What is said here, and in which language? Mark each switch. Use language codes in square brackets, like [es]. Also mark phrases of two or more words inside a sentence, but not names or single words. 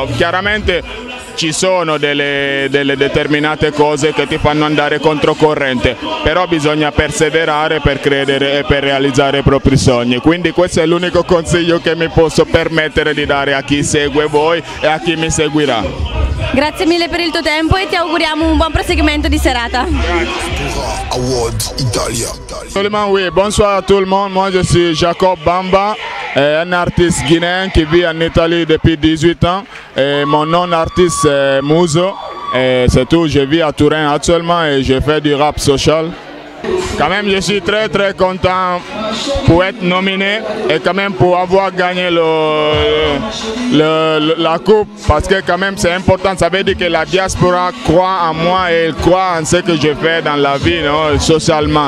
[it] Chiaramente ci sono delle determinate cose che ti fanno andare controcorrente, però bisogna perseverare per credere e per realizzare i propri sogni, quindi questo è l'unico consiglio che mi posso permettere di dare a chi segue voi e a chi mi seguirà. Grazie mille per il tuo tempo e ti auguriamo un buon proseguimento di serata. Award Italia. [fr] Oui, bonsoir à tout le monde, moi je suis Jacob Bamba, un artiste guinéen qui vit en Italie depuis 18 ans, et mon nom d'artiste c'est Muzo, et c'est tout, je vis à Turin actuellement et je fais du rap social. Quand même je suis très content pour être nominé et quand même pour avoir gagné la coupe, parce que quand même c'est important, ça veut dire que la diaspora croit en moi et elle croit en ce que je fais dans la vie, non, socialement.